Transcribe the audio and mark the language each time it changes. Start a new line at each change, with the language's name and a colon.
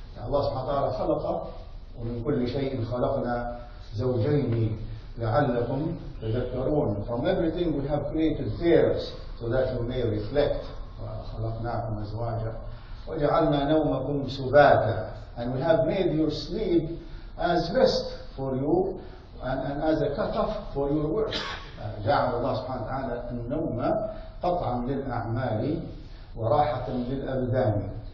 Arabic: Allah subhanahu wa ta'ala خلق ومن كل شيء خلقنا زوجين لعلكم تذكرون.
English: From everything we have created pairs so that you may reflect.
Arabic: خلقناكم أزواجا وجعلنا نومكم سباتا.
English: And we have made your sleep as rest for you and as a cut-off for your work.
Arabic: جعل الله سبحانه وتعالى النوم قطعا للأعمال وراحة للأبدان.